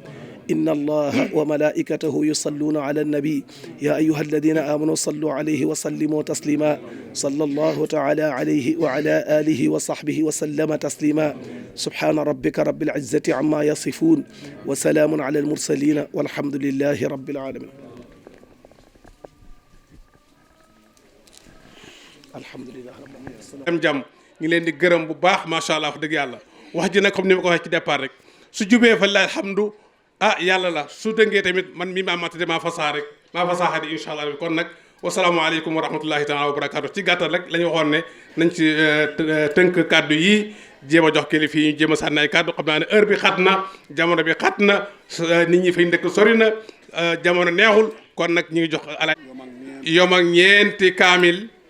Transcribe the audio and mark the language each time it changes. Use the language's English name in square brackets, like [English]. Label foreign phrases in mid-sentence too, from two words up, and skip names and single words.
[Arabic] إن الله وملائكته يصلون على النبي يا أيها الذين آمنوا صلوا عليه وسلموا تسليما. صلى الله تعالى عليه وعلى آله وصحبه وسلم تسليما. سبحان ربك رب العزة عما يصفون وسلام على المرسلين والحمد لله رب العالمين. alhamdulilah [Wolof] am jàmm ñu leen di gërëm bu baax [Arabic] ما شاء الله [Wolof] wax dëgg yàlla wax ji nag comme ni ma ko waxee ci départ rek su jubee fa la alhamdu yàlla la su dëngee tamit man mii maa matade maa fasaa rek maa fasaaxa di [Arabic] إن شاء الله [Wolof] kon nag [Arabic] والسلام عليكم ورحمة الله تعالى وبركاته [Wolof] ci gàttal rek la ñu waxoon ne nañ ci tënk kàddu yi jéem a jox kilifa yi ñu jéem a sànni ay kàddu xam naa ne heure bi xat na jamono bi xat na nit ñi fay ndëkk sori na jamono neexul kon nag ñu ngi jox ala yom ak ñeenti kaamil